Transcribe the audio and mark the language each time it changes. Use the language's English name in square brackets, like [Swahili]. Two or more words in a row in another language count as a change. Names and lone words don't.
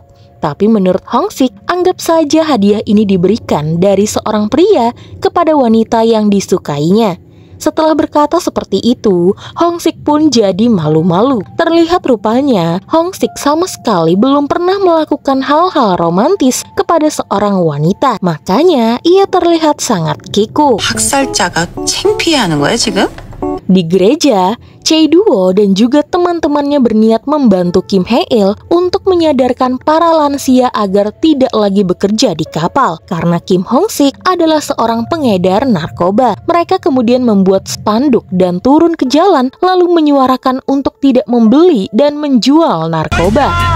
[Indonesian] Tapi menurut Hong Sik, anggap saja hadiah ini diberikan dari seorang pria kepada wanita yang disukainya. Setelah berkata seperti itu, Hong Sik pun jadi malu-malu. Terlihat rupanya, Hong Sik sama sekali belum pernah melakukan hal-hal romantis kepada seorang wanita. Makanya, ia terlihat sangat kikuk. [Korean] 학살자가 창피해하는 거야 지금? [Indonesian] Di gereja, Chae-duo dan juga teman-temannya berniat membantu Kim Hae-il untuk menyadarkan para lansia agar tidak lagi bekerja di kapal. Karena Kim Hong Sik adalah seorang pengedar narkoba. Mereka kemudian membuat spanduk dan turun ke jalan lalu menyuarakan untuk tidak membeli dan menjual narkoba.